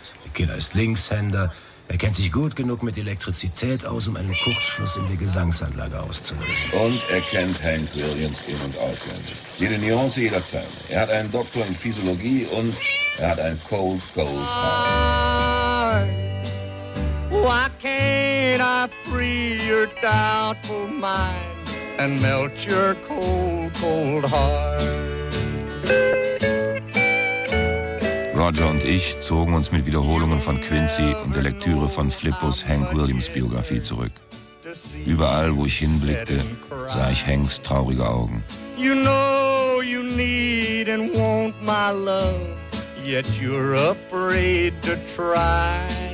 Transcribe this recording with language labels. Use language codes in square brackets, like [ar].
[de] Der Killer ist Linkshänder. Er kennt sich gut genug mit Elektrizität aus, um einen Kurzschluss in der Gesangsanlage auszulösen. Und er kennt Hank Williams in- und auswendig. Jede Nuance jederzeit. Er hat einen Doktor in Physiologie und er hat ein [en] cold, cold heart. why can't I free your doubtful mind and melt your cold, cold heart? [de] Roger und ich zogen uns mit Wiederholungen von Quincy und der Lektüre von Flippos Hank Williams Biografie zurück. Überall, wo ich hinblickte, sah ich Hanks traurige Augen. [en] You know you need and want my love, yet you're afraid to try.